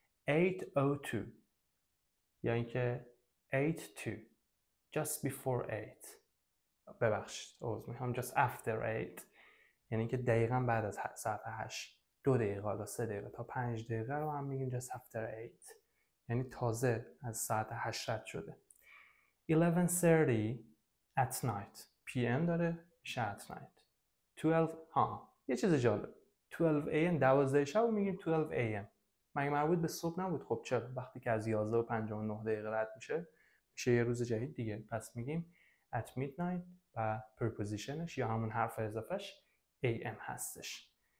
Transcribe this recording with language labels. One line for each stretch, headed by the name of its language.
English: 8:02
Persian: یعنی که
English: 8:02 just before 8.
Persian: ببخشید عذر میخوام
English: just after 8
Persian: یعنی که دقیقاً بعد از ساعت 8. 2 دقیقه حالا 3 دقیقه تا 5 دقیقه رو هم میگیم
English: just after 8
Persian: یعنی تازه از ساعت 8 رد شده.
English: 11:30 at night.
Persian: PM داره میشه
English: at night.
Persian: 12 یه چیز جالب. 12 am 12 شب رو میگیم 12 am. مگه مربوط به صبح نبود؟ خب چرا؟ وقتی که از 11:59 رد میشه یه روز جدید دیگه. پس میگیم
English: at midnight
Persian: و prepositionش یا همون حرف اضافهش am هستش.